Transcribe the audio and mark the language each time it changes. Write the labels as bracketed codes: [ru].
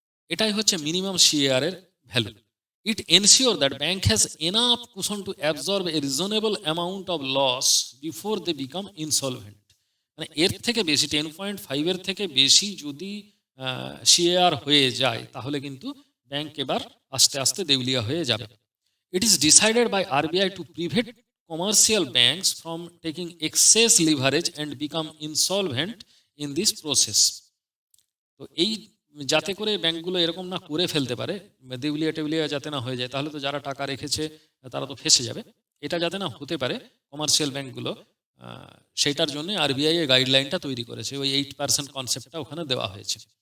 [bn] এটাই হচ্ছে minimum CAR এর value. [en] It ensure that bank has enough cushion to absorb a reasonable amount of loss before they become insolvent. [bn] মানে এর থেকে বেশি 10.5 এর থেকে বেশি যদি সিএআর হয়ে যায় তাহলে কিন্তু ব্যাংক এবার আস্তে আস্তে দেউলিয়া হয়ে যাবে। [en] It is decided by RBI to prevent commercial banks from taking excess leverage and become insolvent in this process. [bn] তো এই যাতে করে ব্যাংকগুলো এরকম না করে ফেলতে পারে, দেউলিয়া টেউলিয়া যাতে না হয়ে যায়, তাহলে তো যারা টাকা রেখেছে তারা তো ফেসে যাবে। এটা যাতে না হতে পারে কমার্শিয়াল ব্যাংকগুলো, সেইটার জন্য আরবিআই এর গাইডলাইনটা তৈরি করেছে, ওই 8% কনসেপ্টটা ওখানে দেওয়া হয়েছে।